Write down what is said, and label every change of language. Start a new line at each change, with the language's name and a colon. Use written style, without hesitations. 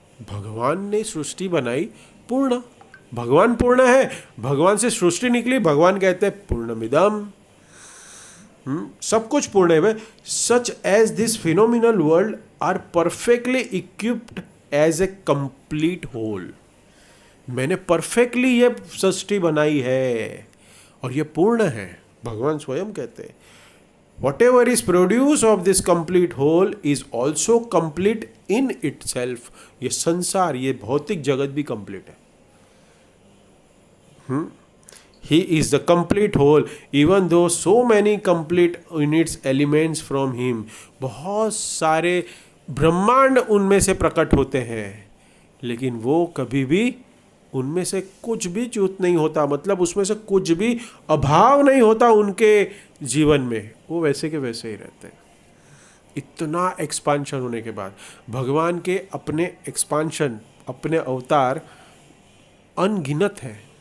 Hindi: भगवान ने सृष्टि बनाई पूर्ण. भगवान पूर्ण है, भगवान से सृष्टि निकली, भगवान कहते हैं पूर्णमिदम. सब कुछ पूर्ण है.
English: Such as this phenomenal world are perfectly equipped as a complete whole.
Hindi: मैंने परफेक्टली ये सृष्टि बनाई है और ये पूर्ण है. भगवान स्वयं कहते हैं
English: whatever is produced of this complete whole is also complete in itself.
Hindi: ये संसार, ये भौतिक जगत भी कंप्लीट है.
English: He is the complete whole, even though so many complete units elements from him.
Hindi: बहुत सारे ब्रह्मांड उनमें से प्रकट होते हैं, लेकिन वो कभी भी उनमें से कुछ भी च्युत नहीं होता. मतलब उसमें से कुछ भी अभाव नहीं होता उनके जीवन में. वो वैसे के वैसे ही रहते हैं. इतना एक्सपांशन होने के बाद भगवान के अपने एक्सपांशन, अपने अवतार अनगिनत है.